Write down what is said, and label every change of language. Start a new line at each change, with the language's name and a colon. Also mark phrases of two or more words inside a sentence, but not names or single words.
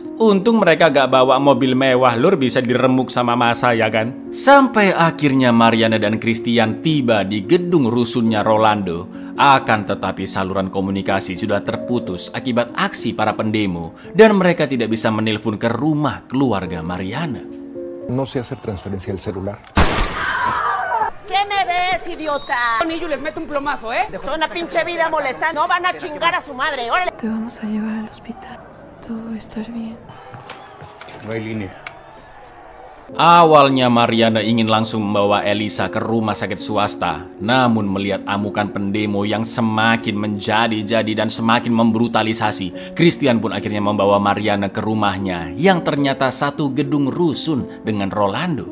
Indonesian: Untung mereka gak bawa mobil mewah, Lur, bisa diremuk sama masa ya kan? Sampai akhirnya Mariana dan Christian tiba di gedung rusunnya Rolando. Akan tetapi saluran komunikasi sudah terputus akibat aksi para pendemo dan mereka tidak bisa menelpon ke rumah keluarga Mariana.
Spanish: No sé hacer transferencia del celular. ¿Qué me ves, idiota? Con ellos les meto un plomazo, ¿eh? Son una pinche vida molestando. No van a chingar a su madre, órale. Te vamos a llevar al hospital. Todo va a estar bien. No hay línea.
Indonesian: Awalnya Mariana ingin langsung membawa Elisa ke rumah sakit swasta. Namun melihat amukan pendemo yang semakin menjadi-jadi dan semakin membrutalisasi, Christian pun akhirnya membawa Mariana ke rumahnya yang ternyata satu gedung rusun dengan Rolando.